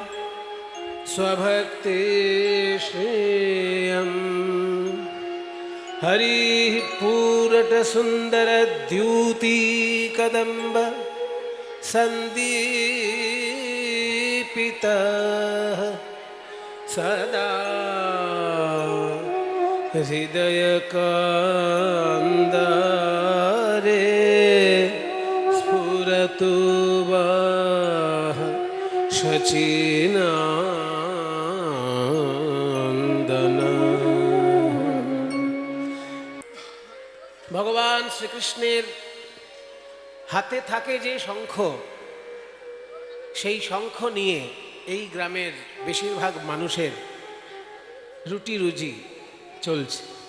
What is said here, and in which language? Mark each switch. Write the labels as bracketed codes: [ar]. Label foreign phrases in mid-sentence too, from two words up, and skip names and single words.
[sa] स्वभक्तिश्रेयम् हरिः पूरटसुन्दरद्यूतिकदम्ब सन्दीपितः सदा हृदयकान्दारे स्फुरतु वः शचीनन्दन। [bn] ভগবান শ্রীকৃষ্ণের হাতে থাকে যে শঙ্খ, সেই শঙ্খ নিয়ে এই গ্রামের বেশিরভাগ মানুষের রুটি রুজি চলছে।